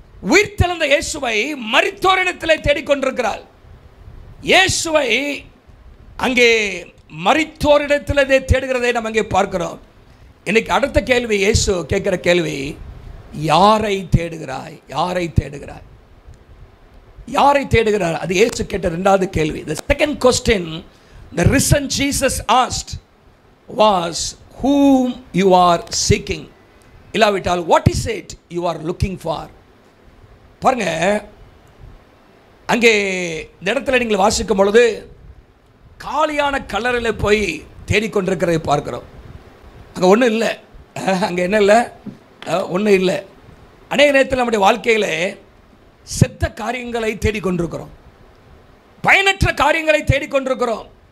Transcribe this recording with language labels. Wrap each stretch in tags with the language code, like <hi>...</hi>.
<ta>உயிர்த்தெழுந்த இயேசுவை மரித்தோரிடத்திலே தேடிக்கொண்டிருக்கிறாள். இயேசுவை அங்கே மரித்தோரிடத்திலே தேடுகிறதை நம்ம அங்கே பார்க்கிறோம். இன்னைக்கு அடுத்த கேள்வி, இயேசு கேட்கிற கேள்வி, யாரை தேடுகிறாய்? யாரை தேடுகிறாய்? யாரை தேடுகிறார்? அது இயேசு கேட்ட இரண்டாவது கேள்வி.</ta> <en>The second question the risen Jesus asked was, whom you are seeking? இல்லாவிட்டால் what is it you are looking for?</en> <ta>பாருங்க, அங்கே இந்த இடத்துல நீங்கள் வாசிக்கும் பொழுது காலியான கல்லறையில் போய் தேடிக்கொண்டிருக்கிறதை பார்க்கிறோம். அங்கே ஒன்றும் இல்லை. அங்கே என்ன இல்லை? ஒன்றும் இல்லை. அநேக நேரத்தில் நம்முடைய வாழ்க்கையில் செத்த காரியங்களை தேடிக்கொண்டிருக்கிறோம், பயனற்ற காரியங்களை தேடிக்கொண்டிருக்கிறோம்.</ta>